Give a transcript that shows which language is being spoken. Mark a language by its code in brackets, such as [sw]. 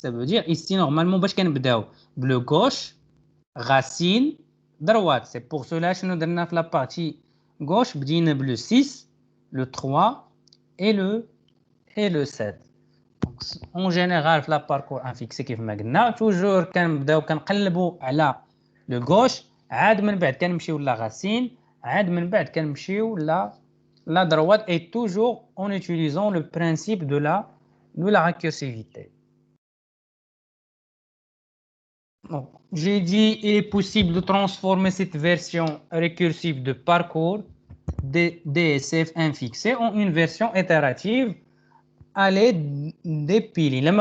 [fr] Ça veut dire ici normalement [ar] باش كنبداو [fr] bleu gauche, racine, droite. C'est pour cela que nous [ar] درنا في [fr] la partie gauche [ar] بدينا [fr] bleu 6, le 3 et le 7. Donc, en général, le parcours infixé [ar] كيف ما قلنا [fr] toujours [ar] كنبداو كنقلبوا على [fr] le gauche. [ar] عاد من بعد كنمشيو la racine. عاد من بعد كنمشيو [fr] la droite et toujours en utilisant le principe de la récursivité. Donc, j'ai dit il est possible de transformer cette version récursive de parcours DSF infixé en une version itérative à l'aide des piles.